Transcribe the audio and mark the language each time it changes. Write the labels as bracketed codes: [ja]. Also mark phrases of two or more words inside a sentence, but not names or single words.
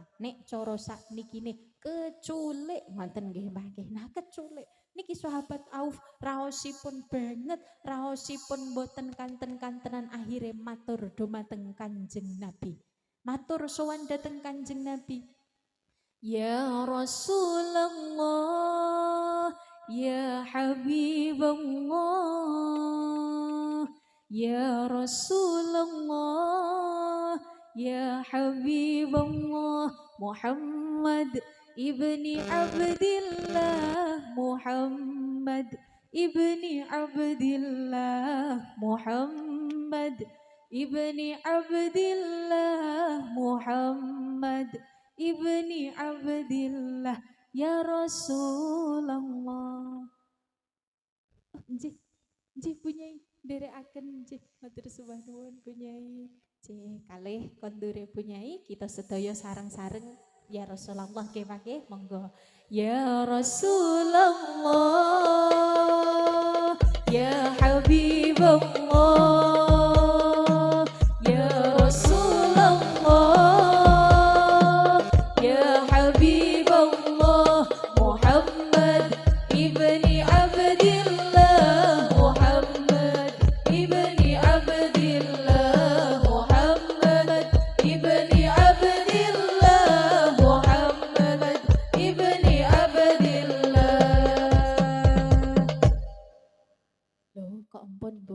[jv] Nek cara saknikine keculik ngoten nggih Mbah nggih. Nah, keculik niki sahabat Auf raosipun banget, raosipun boten kanten-kantenan akhire matur dumateng Kanjeng Nabi. Matur sowan dateng Kanjeng Nabi. [ar] يا رسول الله، يا حبيب الله، يا رسول الله، يا حبيب الله، محمد بن عبد الله، محمد بن عبد الله، محمد بن عبد الله، محمد بن عبد الله، يا رسول الله. [jv] Nggih, nggih punyai nderekaken nggih matur sembah nuwun punyai. Nggih, kalih kondure punyai kita sedaya sareng-sareng [ar] يا رسول الله [jv] nggih monggo. [ar] يا رسول الله يا حبيب الله، يا رسول الله، يا حبيب الله، محمد بن عبد الله، محمد بن عبد الله، محمد بن عبد الله، محمد بن عبد الله. [jv] Loh, kok ampun, Bu?